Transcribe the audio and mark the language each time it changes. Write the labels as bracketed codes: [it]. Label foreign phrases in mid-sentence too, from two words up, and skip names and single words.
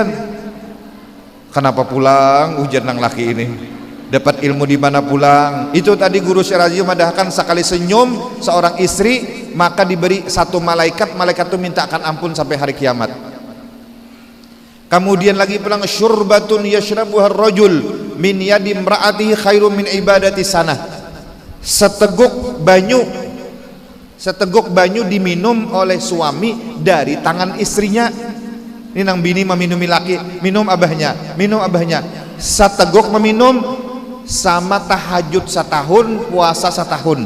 [bjn] Kenapa pulang ujian nang laki ini? Dapat ilmu di mana pulang? Itu tadi guru Syirazi madahkan sekali senyum seorang istri maka diberi satu malaikat, malaikat itu minta akan ampun sampai hari kiamat. Kemudian lagi pulang [ar] شربة يشربها الرجل من يد امرأته خير من عبادة سنة. [bjn] Seteguk banyu diminum oleh suami dari tangan istrinya. Ini nang bini meminumi laki, minum abahnya. Seteguk meminum sama tahajud setahun, puasa setahun.